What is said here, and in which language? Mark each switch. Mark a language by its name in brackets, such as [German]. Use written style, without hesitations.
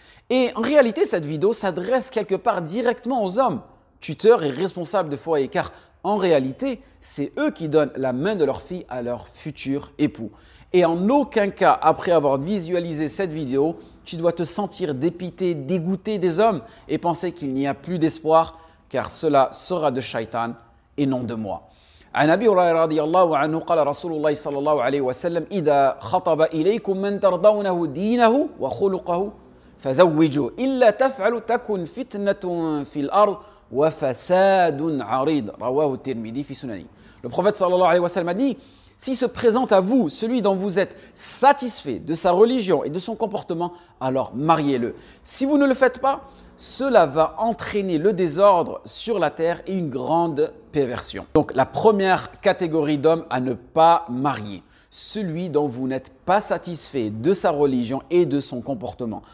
[French] Et en réalité, cette vidéo s'adresse quelque part directement aux hommes, tuteurs et responsables de foyer, car en réalité, c'est eux qui donnent la main de leur fille à leur futur époux. Et en aucun cas, après avoir visualisé cette vidéo, tu dois te sentir dépité, dégoûté des hommes et penser qu'il n'y a plus d'espoir, car cela sera de Shaitan et non de moi. [Arabic] عن أبي هريرة رضي الله عنه قال رسول الله صلى الله عليه وسلم إذا خطب إليكم من ترضونه دينه وخلقه فزوجوه إلا تفعلوا تكن فتنة في الأرض وفساد عريض رواه الترمذي في سننه. [French] Le prophète sallallahu alayhi wa sallam a dit: s'il se présente à vous celui dont vous êtes satisfait de sa religion et de son comportement, alors mariez-le. Si vous ne le faites pas, cela va entraîner le désordre sur la terre et une grande perversion. Donc la première catégorie d'hommes à ne pas marier, celui dont vous n'êtes pas satisfait de sa religion et de son comportement.